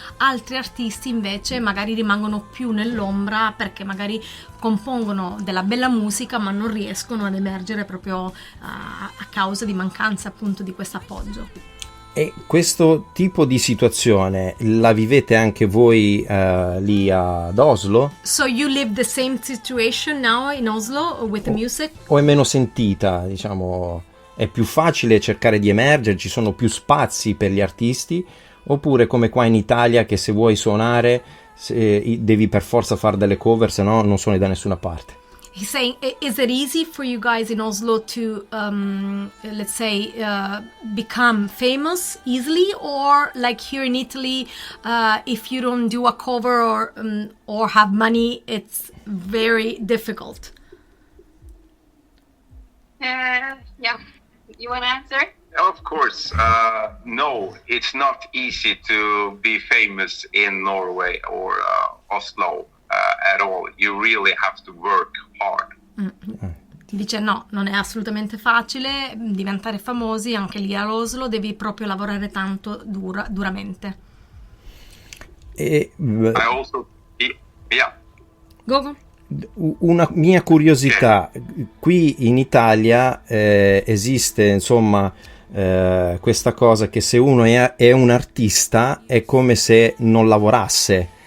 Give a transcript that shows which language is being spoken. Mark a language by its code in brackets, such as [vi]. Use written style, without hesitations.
[it] Altri artisti invece magari rimangono più nell'ombra perché magari compongono della bella musica ma non riescono ad emergere proprio a causa di mancanza appunto di questo appoggio. E questo tipo di situazione la vivete anche voi lì ad Oslo? [en] So you live the same situation now in Oslo with the music? [it] O è meno sentita, diciamo, è più facile cercare di emergere, ci sono più spazi per gli artisti, oppure come qua in Italia che se vuoi suonare devi per forza fare delle cover, se no non suoni da nessuna parte. [en] He's saying, is it easy for you guys in Oslo to, let's say, become famous easily, or like here in Italy, if you don't do a cover or have money, it's very difficult? Yeah. You want to answer? Of course, no, it's not easy to be famous in Norway or Oslo at all. You really have to work hard. [it] Dice no, non è assolutamente facile diventare famosi, anche lì a Oslo devi proprio lavorare tanto duramente. E, [en] I also, yeah. Gogo? [it] una mia curiosità, qui in Italia esiste insomma questa cosa che se uno è un artista è come se non lavorasse.